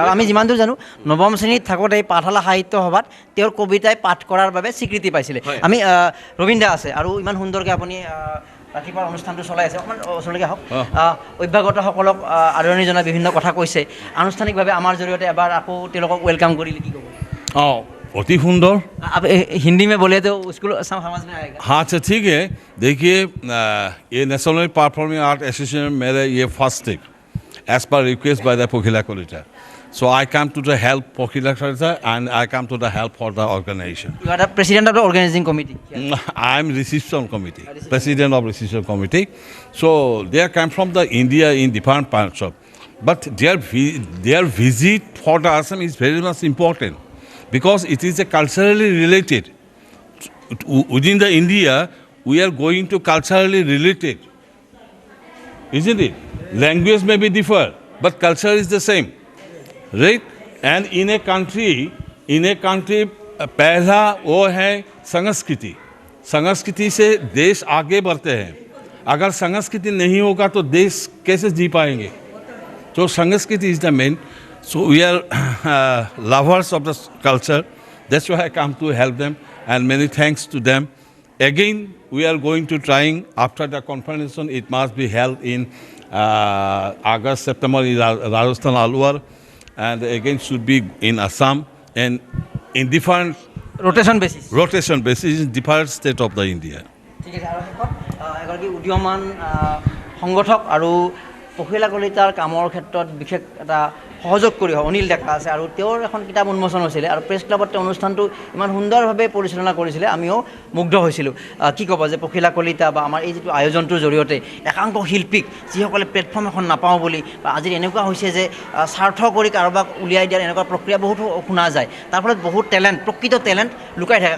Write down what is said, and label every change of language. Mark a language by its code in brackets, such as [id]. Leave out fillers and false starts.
[as] আৰু আমি যিমান দূৰ জানো, নৱম শ্ৰেণীত থাকোঁতে এই পাঠশালা সাহিত্য সভাত তেওঁৰ কবিতাই পাঠ কৰাৰ বাবে স্বীকৃতি পাইছিলে। আমি ৰবীন দা আছে, আৰু ইমান সুন্দৰকৈ আপুনি ৰাতিপুৱাৰ অনুষ্ঠানটো চলাই আছে। অকণমান ওচৰলৈকে আহক। অভ্যাগতসকলক আদৰণি জনাই বিভিন্ন কথা কৈছে। আনুষ্ঠানিকভাৱে আমাৰ জৰিয়তে এবাৰ আকৌ তেওঁলোকক ৱেলকাম কৰিলে, কি ক'ব? [hi] अति सुंदर। अब हिंदी में बोले तो उसको समझ में आएगा। हाँ अच्छा ठीक है। देखिए ये नेशनल परफॉर्मिंग आर्ट एसोसिएशन मेरे ये [en] first thing as per request by the [hi] पोखिला Kalita. [en] So I come to the help Pokhila Khalsa and I come to the help for the organization. You are the president of the organizing committee. I am reception committee, president of reception committee. So they come from the India in different parts of, but their visit for the Assam is very much important because it is a culturally related. Within the India, we are going to culturally related, isn't it? Language may be different, but culture is the same. Right? And in a country [hi] पहला वो है संस्कृति। संस्कृति से देश आगे बढ़ते हैं। अगर संस्कृति नहीं होगा तो देश कैसे जी पाएंगे? [en] तो sanskriti is the main. So we are lovers of the culture. That's why I come to help them and many thanks to them. Again, we are going to trying after the conference. It must be held in August, September in Rajasthan, Alwar. And again should be in Assam and in different rotation basis in different state of the India. [as] ঠিক আছে। আৰু এগৰাকী উদীয়মান সংগঠক আৰু পখিলা কলিতাৰ কামৰ ক্ষেত্ৰত বিশেষ এটা সহযোগ কৰি অনিল ডেকা আছে, আৰু তেওঁৰ এখন কিতাপ উন্মোচন হৈছিলে আৰু প্ৰেছ ক্লাবত তেওঁ অনুষ্ঠানটো ইমান সুন্দৰভাৱে পৰিচালনা কৰিছিলে, আমিও মুগ্ধ হৈছিলোঁ। কি ক'ব যে পখিলা কলিতা বা আমাৰ এই যিটো আয়োজনটোৰ জৰিয়তে একাংশ শিল্পীক যিসকলে প্লেটফৰ্ম এখন নাপাওঁ বুলি, বা আজিৰ এনেকুৱা হৈছে যে স্বাৰ্থ কৰি কাৰোবাক উলিয়াই দিয়াৰ এনেকুৱা প্ৰক্ৰিয়া বহুতো শুনা যায়, তাৰ ফলত বহুত প্ৰকৃত টেলেণ্ট লুকাই থাকে।